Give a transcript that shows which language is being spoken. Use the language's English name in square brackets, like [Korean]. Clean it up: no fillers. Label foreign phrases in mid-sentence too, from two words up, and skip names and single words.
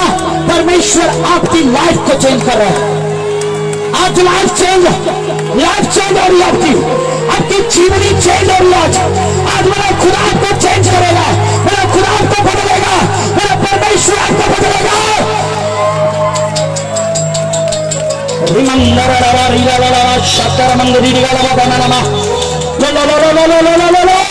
[Hindi] परमेश्वर आपकी लाइफ को चेंज कर रहा है। आज [English] life change [Hindi] हो रही है आपकी, आपकी जीवनी चेंज हो रही है। आज मेरा खुदा आपको चेंज करेगा, मेरा खुदा आपको बदलेगा, मेरा परमेश्वर आपको बदलेगा। रिमंदर ला रीला ला ला शतर मंगरी रीला ला बनाना मा लो लो लो लो लो लो लो लो।